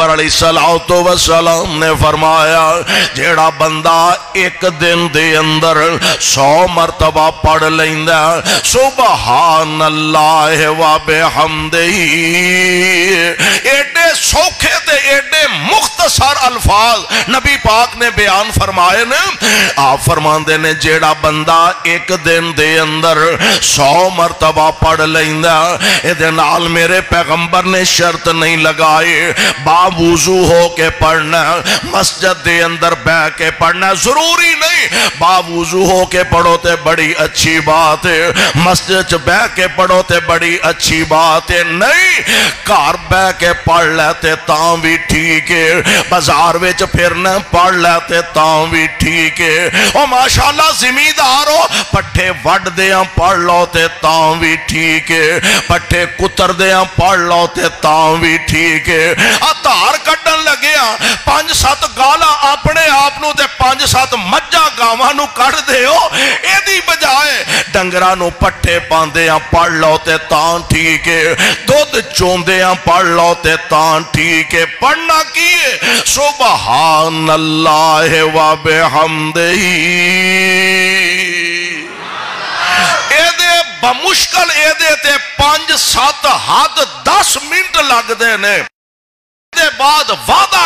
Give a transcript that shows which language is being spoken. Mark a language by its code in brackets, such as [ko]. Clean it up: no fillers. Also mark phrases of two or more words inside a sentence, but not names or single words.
[ar] علیہ السلام [pa] نے فرمایا جیڑا بندہ ایک دن دے اندر 100 مرتبہ پڑھ لیندا [ar] سبحان اللہ و بحمدہ، [pa] ایڈے سوکھے تے ایڈے مختصر الفاظ نبی پاک نے بیان فرمائے نے۔ آپ فرماندے نے جیڑا بندہ ایک دن دے اندر 100 مرتبہ پڑھ لیندا، اے دے نال میرے پیغمبر نے شرط نہیں لگائے باوضو ہو کے پڑھنا، مسجد دے اندر بیٹھ کے پڑھنا ضروری نہیں، باوضو ہو کے پڑھو تے بڑی اچھی بات ہے، مسجد چ بیٹھ کے پڑھو تے بڑی اچھی بات ہے، نہیں گھر بیٹھ کے پڑھ لیتے تاں بھی ٹھیک ہے، بازار وچ پھرنا پڑھ لیتے تاں بھی ٹھیک ہے، او ماشاءاللہ زمیندار ہو پٹھے وڈ دیاں پڑھ لو تے تاں بھی ٹھیک ہے، پٹھے کتر دیاں پڑھ لو تے تاں بھی ٹھیک ہے، دھار کڈن لگیا 5-7 گالاں اپنے آپ نو تے 5-7 مجھاں گاواں نو کڈ دیو، اے دی بجائے ڈنگراں نو پٹھے پاندیاں پڑھ لو تے تاں ٹھیک ہے، دودھ چوندیاں پڑھ لو تے تاں ٹھیک ہے، پڑھنا کی ہے [ar] سبحان اللہ و بحمدہ، [pa] اے دے بمشکل اے دے تے 5-7 حد 10 منٹ لگ دے نے، دے بعد وعدہ